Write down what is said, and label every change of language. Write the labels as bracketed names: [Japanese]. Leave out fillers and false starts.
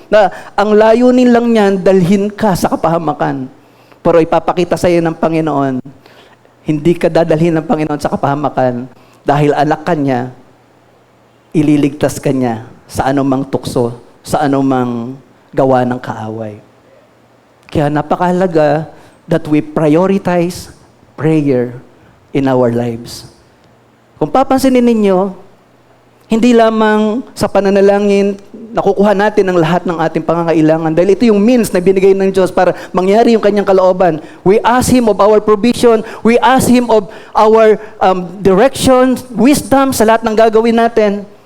[Filipino] Na ang layunin lang niyan, dalhin ka sa kapahamakan. Pero ipapakita sa iyo ng Panginoon, hindi ka dadalhin ng Panginoon sa kapahamakan dahil anak ka niya, ililigtas ka niya sa anumang tukso, sa anumang gawa ng kaaway. Kaya napakahalaga [English] that we prioritize prayer in our lives. [Filipino] Kung papansinin ninyo, hindi lamang sa pananalangin nakukuha natin ang lahat ng ating pangangailangan dahil ito yung means na binigay ng Diyos para mangyari yung kanyang kalooban. [English] We ask Him of our provision, we ask Him of our direction, wisdom [Filipino] sa lahat ng gagawin natin.